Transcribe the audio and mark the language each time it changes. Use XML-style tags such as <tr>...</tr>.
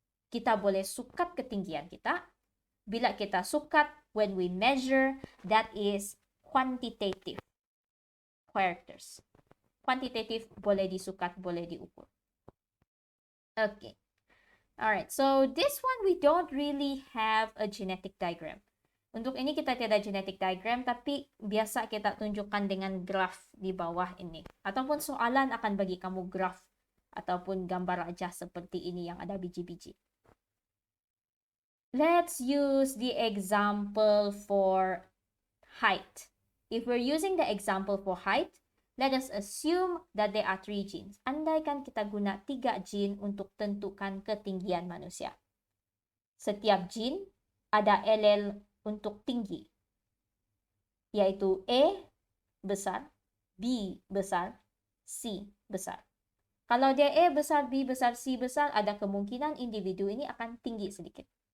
<ms>Kita boleh sukat ketinggian kita. Bila kita sukat,</ms> <en>when we measure, that is quantitative characters.</en> <ms>Quantitative boleh disukat, boleh diukur. Okay.</ms> <en>Alright, so this one we don't really have a genetic diagram.</en> <ms>Untuk ini kita tidak genetic diagram, tapi biasa kita tunjukkan dengan graph di bawah ini. Ataupun soalan akan bagi kamu graph ataupun gambar aja seperti ini yang ada biji-biji.</ms> <en>Let's use the example for height. If we're using the example for height, let us assume that there are 3 genes.</en> <ms>Andaikan kita guna 3 gene untuk tentukan ketinggian manusia. Setiap gene ada allele untuk tinggi, yaitu A besar, B besar, C besar. Kalau dia A besar, B besar, C besar, ada kemungkinan individu ini akan tinggi sedikit.</ms>